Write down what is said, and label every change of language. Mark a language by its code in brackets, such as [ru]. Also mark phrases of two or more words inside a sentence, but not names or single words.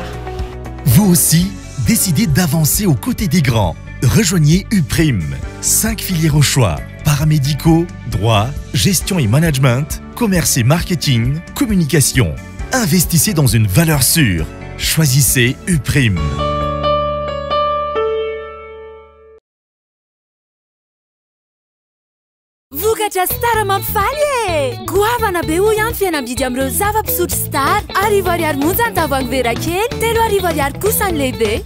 [fr] Vous aussi, décidez d'avancer aux côtés des grands. Rejoignez UPRIM. 5 filières au choix. Paramédicaux, droit, gestion et management, commerce et marketing, communication. Investissez dans une valeur sûre. Choisissez UPRIM. [mg] Vokatra Star mampifaly e! Goavana be hoy ihany fihenam-bidy amin'ireo zava-pisotro Star. R$10 monja ny tavoahangy vera kely, R$10 kosa ny lehibe.